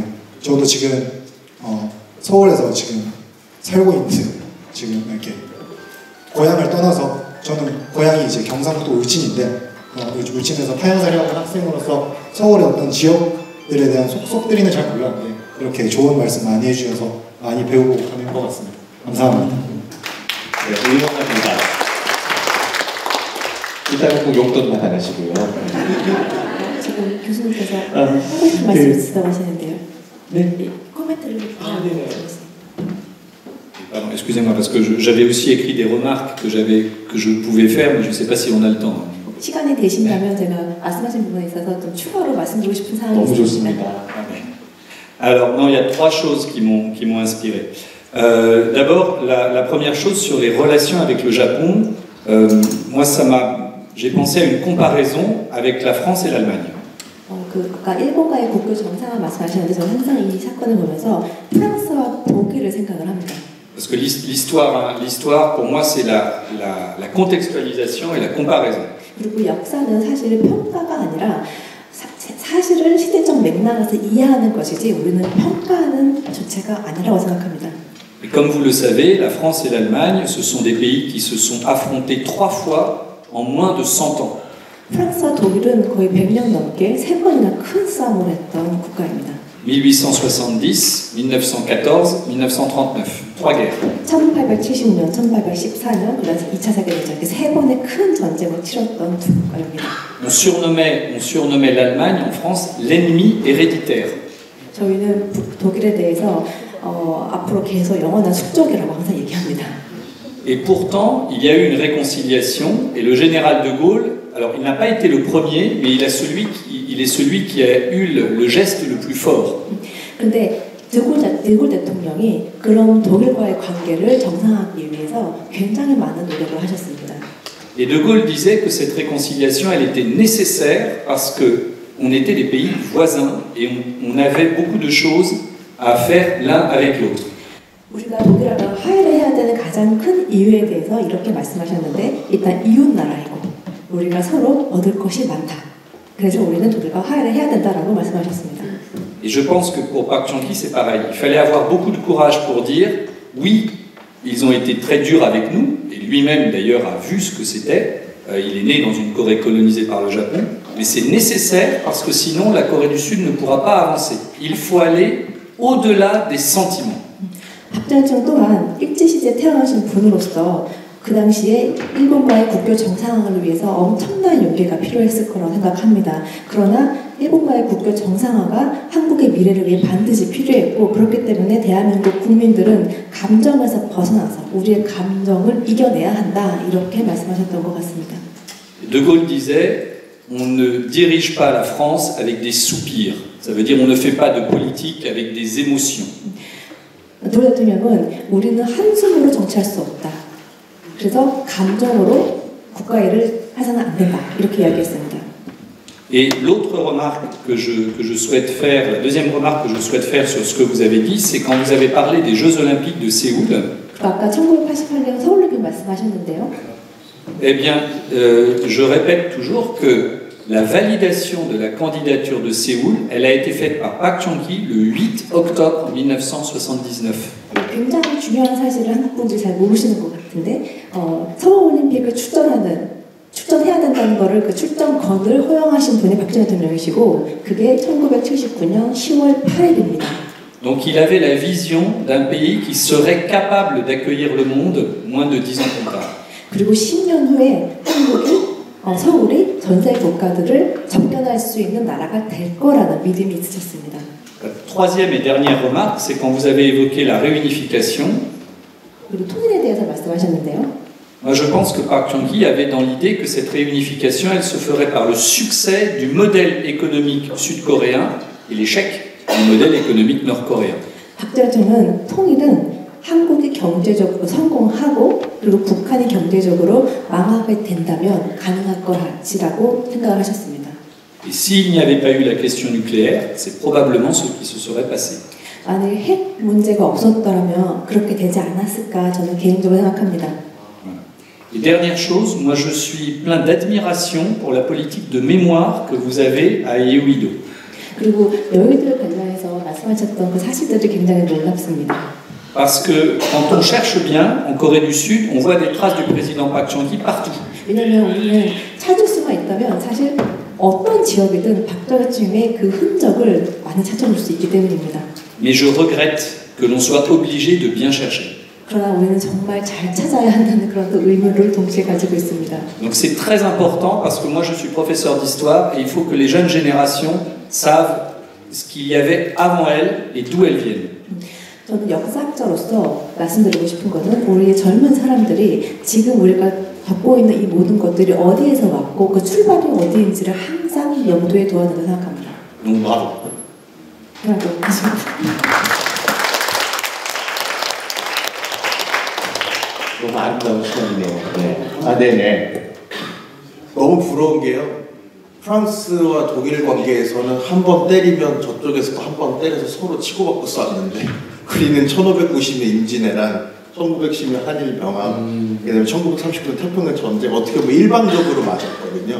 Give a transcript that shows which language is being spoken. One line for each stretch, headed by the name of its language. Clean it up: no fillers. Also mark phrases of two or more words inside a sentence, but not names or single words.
Korean: 저도 지금 서울에서 지금 살고 있는 지금 이렇게 고향을 떠나서 저는 고향이 이제 경상북도 울진인데 울진에서 타향살이 하는 학생으로서 서울의 어떤 지역들에 대한 속속들이는 잘 몰랐는데 이렇게 좋은 말씀 많이 해주셔서 많이 배우고 가는 것 같습니다. 감사합니다. 네, 응원합니다. 이따가 꼭 용돈 받아가시고요. 지금 교수님께서 하고 싶은 말씀 있다고 하시는데요. 네. 코멘트를
French: Pardon, excusez-moi, parce que j'avais aussi écrit des remarques que je pouvais faire, mais je ne sais pas si on a le temps.
Korean: 시간이 되신다면 제가 말씀하신 부분에 있어서 좀 추가로 말씀드리고 싶은 사항이 너무 있습니다. 좋습니다.
French: Alors, non, il y a trois choses qui m'ont inspiré. D'abord, la première chose sur les relations avec le Japon, moi, j'ai pensé à une comparaison avec la France et l'Allemagne.
Korean: 아까 일본과의 국교 정상화 말씀하셨는데 저는 항상 이 사건을 보면서 프랑스와 독일을 생각을 합니다.
French: Parce que l'histoire, pour moi, c'est la contextualisation et la comparaison.
Korean: 그리고 역사는 사실 평가가 아니라 사실을 시대적 맥락에서 이해하는 것이지 우리는 평가하는 주체가 아니라고 생각합니다.
French: Et comme vous le savez, la France et l'Allemagne, ce sont des pays qui se sont affrontés 3 fois en moins de 100 ans.
Korean: 프랑스와 독일은 거의 100년 넘게 3번이나 큰 싸움을 했던 국가입니다.
French: 1870, 1914, 1939. 3 guerres.
Korean: 1870년, 1814년, 그래서 2차 세계대전 이렇게 3번의 큰 전쟁을 치렀던 두 국가입니다.
French: On surnommait l'Allemagne en France l'ennemi héréditaire.
Korean: 저희는 독일에 대해서 앞으로 계속 영원한 숙적이라고 항상 얘기합니다.
French: Et pourtant, il y a eu une réconciliation et le général de Gaulle, alors il n'a pas été le premier, mais il qu'il est celui qui a eu le geste le plus fort.
Korean: 근데 드골 대통령이 그런 독일과의 관계를 정상화하기 위해서 굉장히 많은 노력을 하셨습니다.
French: Et De Gaulle disait que cette réconciliation, elle était nécessaire parce que on était des pays voisins et on avait beaucoup de choses à faire l'un avec l'autre.
Korean: 우리가 독일하고 화해를 해야 되는 가장 큰 이유에 대해서 이렇게 말씀하셨는데 일단 이웃 나라이고 우리가 서로 얻을 것이 많다. 그래서 우리는 독일과 화해를 해야 된다라고 말씀하셨습니다.
French: Et je pense que pour Park Chung-hee, c'est pareil. Il fallait avoir beaucoup de courage pour dire oui, ils ont été très durs avec nous, et lui-même d'ailleurs a vu ce que c'était. Il est né dans une Corée colonisée par le Japon, mais c'est nécessaire parce que sinon la Corée du Sud ne pourra pas avancer. Il faut aller au-delà des sentiments.
Korean: 박정희 또한 일제시대에 태어나신 분으로서 그 당시에 일본과의 국교 정상화를 위해서 엄청난 용기가 필요했을 거라고 생각합니다. 그러나 일본과의 국교 정상화가 한국의 미래를 위해 반드시 필요했고 그렇기 때문에 대한민국 국민들은 감정에서 벗어나서 우리의 감정을 이겨내야 한다 이렇게 말씀하셨던 것 같습니다.
French: De Gaulle disait on ne dirige pas la France avec des soupirs. Ça veut dire on ne fait pas de politique avec des émotions.
Korean: 도 대통령은 우리는 한숨으로 정치할 수 없다. 그래서 감정으로 국가 일을 해서는 안 된다. 이렇게 이야기했습니다.
French: Et l'autre remarque que je souhaite faire, la deuxième remarque que je souhaite faire sur ce que vous avez dit, c'est quand vous avez parlé des Jeux Olympiques de Séoul.
Korean: 아까 1988년 서울올림픽 말씀하셨는데요.
French: Eh bien, je répète toujours que la validation de la candidature de Séoul, elle a été faite par Park Chung-hee le 8 octobre 1979.
Korean: 굉장히 중요한 사실을 한국 분들이 잘 모르시는 것 같은데 서울올림픽을 출전해야 된다는 거를 그 출전권을 허용하신 분이 박정희 대통령이시고 그게 1979년 10월 8일입니다.
French: Donc il avait la vision d'un pays qui serait capable d'accueillir le monde moins de 10 ans plus tard.
Korean: 그리고 10년 후에 한국이 서울이 전 세계 국가들을 접견할 수 있는 나라가 될 거라는 믿음이 있으셨습니다.
French: Troisième et dernière remarque, c'est quand vous avez évoqué la réunification.
Korean: 그리고 통일에 대해서 말씀하셨는데요.
French: Moi, je pense que Park Chung-hee avait dans l'idée que cette réunification, elle se ferait par le succès du modèle économique sud-coréen et l'échec du modèle économique nord-coréen.
Korean: 박 대통령은 통일은 한국이 경제적으로 성공하고 그리고 북한이 경제적으로 망하게 된다면 가능할 것이라고 생각을 하셨습니다.
French: Et s'il n'y avait pas eu la question nucléaire, c'est probablement ce qui se serait passé.
Korean: 만약 핵 문제가 없었더라면 그렇게 되지 않았을까 저는 개인적으로 생각합니다.
French: Et dernière chose, moi je suis plein d'admiration pour la politique de mémoire que vous avez à Yeouido.
Korean: 그리고 여의도 관련해서 말씀하셨던 그 사실들이 굉장히 놀랍습니다.
French: Parce que quand on cherche bien, en Corée du Sud, on voit des traces du président Park Chung-hee partout.
Korean: 왜냐하면 우리는 찾을 수가 있다면 사실 어떤 지역이든 박정희의 그 흔적을 많이 찾아볼 수 있기 때문입니다.
French: Mais je regrette que l'on soit obligé de bien chercher.
Korean: 그러나 우리는 정말 잘 찾아야 한다는 그런 또 의무를 동시에 가지고 있습니다.
French: Donc c'est très important parce que moi je suis professeur d'histoire et il faut que les jeunes générations savent ce qu'il y avait avant elles et d'où elles viennent.
Korean: 저는 역사학자로서 말씀드리고 싶은 것은 우리의 젊은 사람들이 지금 우리가 겪고 있는 이 모든 것들이 어디에서 왔고 그 출발이 어디인지를 항상 염두에 둬야 된다고 생각합니다.
French: Donc bravo.
Korean: 그리고 너무 아름다운 시간이네요. 네. 네네. 너무 부러운 게요. 프랑스와 독일 관계에서는 한 번 때리면 저쪽에서 한 번 때려서 서로 치고받고 싸웠는데 우리는 1590년 임진왜란, 1910년 한일 병합, 그다음에 1939년 태평양 전쟁 어떻게 보면 일방적으로 맞았거든요.